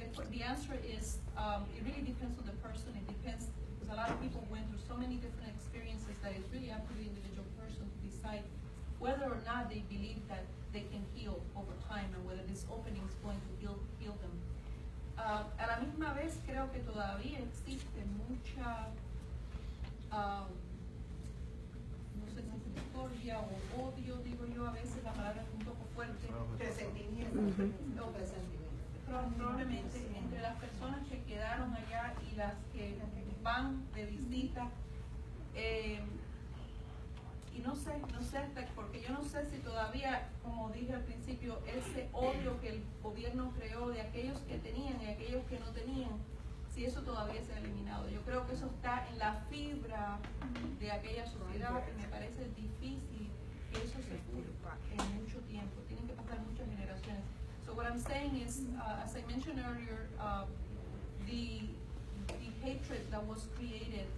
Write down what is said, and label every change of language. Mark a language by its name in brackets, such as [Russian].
[English] The answer is, it really depends on the person. It depends, because a lot of people went through so many different experiences that it's really up to the individual person to decide whether or not they believe that they can heal over time and whether this opening is going to heal them. [Spanish] A la misma vez creo que todavía existe mucha no sé si discordia o odio, digo yo, a veces la palabra es un poco fuerte. Presentimiento. No, presentimiento. Probablemente entre las personas que quedaron allá y las que van de visita. Y no sé, porque yo no sé si todavía, como dije al principio, ese odio que el gobierno creó de aquellos que tenían y aquellos que no tenían, si eso todavía se ha eliminado. Yo creo que eso está en la fibra de aquella sociedad y me parece difícil que eso se cure en mucho tiempo. Tienen que pasar muchas generaciones. [English] So what I'm saying is, as I mentioned earlier, the hatred that was created